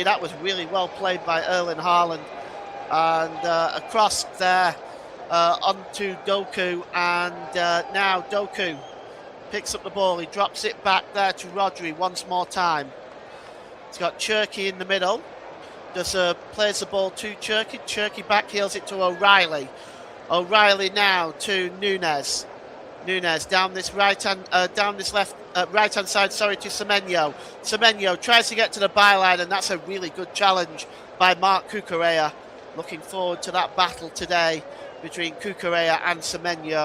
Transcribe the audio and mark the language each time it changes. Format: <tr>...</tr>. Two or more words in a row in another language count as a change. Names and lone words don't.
<en>That was really well played by Erling Haaland. And across there onto Doku, and now Doku picks up the ball. He drops it back there to Rodri once more time. He's got Cherki in the middle. Plays the ball to Cherki. Cherki backheels it to O'Reilly. O'Reilly now to Nunes. Nunes down this right hand side, to Semenyo. Semenyo tries to get to the byline, and that's a really good challenge by Marc Cucurella. Looking forward to that battle today between Cucurella and Semenyo.</en>